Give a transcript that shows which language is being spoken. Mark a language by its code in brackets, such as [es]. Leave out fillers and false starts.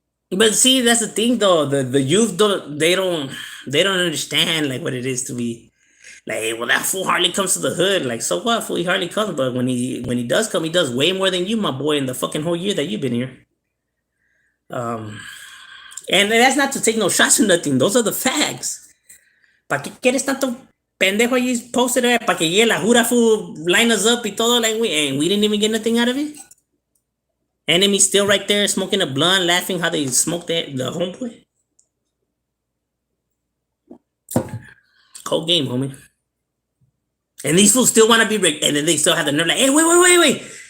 [en] But see, that's the thing, though. The youth don't understand like what it is to be. Like, well, that fool hardly comes to the hood. Like, so what? Fool, he hardly comes. But when he does come, he does way more than you, my boy, in the fucking whole year that you've been here. And that's not to take no shots or nothing. Those are the facts. [es] ¿Para qué quieres tanto pendejo ahí [en] posted there? [es] ¿Para que llegue la jura, [en] fool, line us up [es] y todo? [en] Like, and we didn't even get nothing out of it? Enemy still right there smoking a blunt, laughing how they smoked the homeboy. Cold game, homie. And these fools still want to be, and then they still have the nerve like, hey, wait.